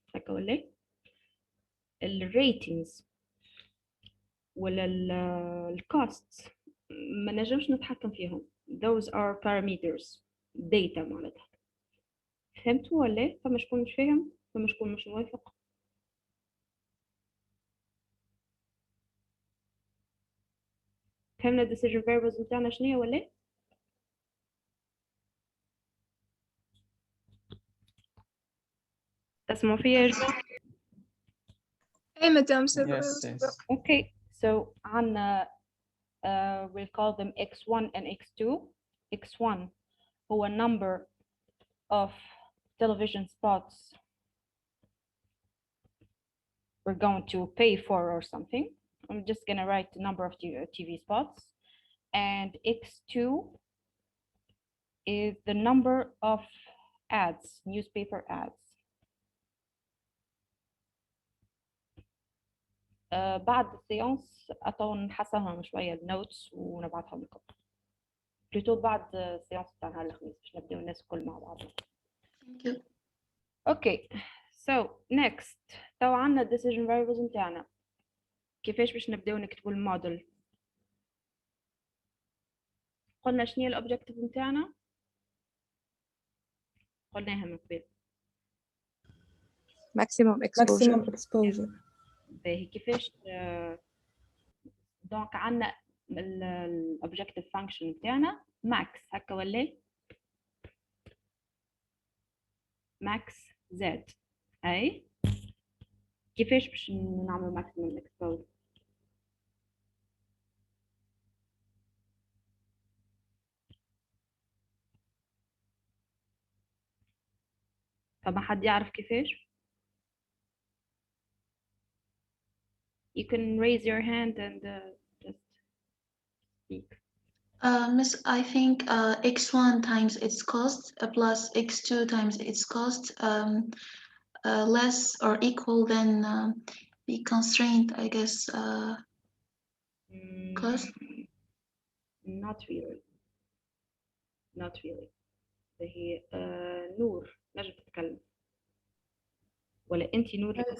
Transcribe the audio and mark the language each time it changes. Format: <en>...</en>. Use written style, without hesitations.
<ar>هكا ولا؟ الريتينز ولا الكوست ما نجمش نتحكم فيهم.</ar> <en>Those are parameters data</en> <ar>معناتها. فهمتوا ولا؟ فما شكون مش فاهم؟ فما شكون مش موافق؟ فهمنا</ar> <en>decision variables</en> <ar>بتاعنا شنو ولا؟ تسمعوا فيا يا جماعة؟</ar> <en>Hey, Madame. Yes, yes. Okay, so</en> <ar>عنا</ar> <en>we'll call them x1 and x2. x1</en> <ar>هو</ar> <en>number of television spots we're going to pay for or something. I'm just gonna write the number of TV spots, and x2 is the number of ads, newspaper ads.</en> <ar>بعد السيانس أطول نحسنهم شوية النوتس ونبعثهم لكم. بلوتو بعد السيانس بتاعنا الخميس باش نبداو الناس الكل مع بعض.</ar> <en>Thank you. Okay, so next</en> <ar>تو عندنا</ar> <en>decision variables</en> <ar>نتاعنا. كيفاش باش نبداو نكتبوا الموديل؟ قلنا شنو هي الأوبجيكتيف نتاعنا؟ قلناها من قبل.</ar> <en>maximum exposure.</en> <ar>باهي كيفاش دونك عندنا الأوبجيكتيف فانكشن نتاعنا ماكس هكا ولا؟ ماكس زد. أي كيفاش باش نعمل ماكسيمم اكسبوجر؟ فما حد يعرف كيفاش؟</ar> <en>You can raise your hand and just speak. Miss, I think x1 times its cost plus x2 times its cost less or equal than the constraint, I guess, cost. Not really. Not really.</en> <ar>هي نور نجم تتكلم ولا أنت نور؟</ar>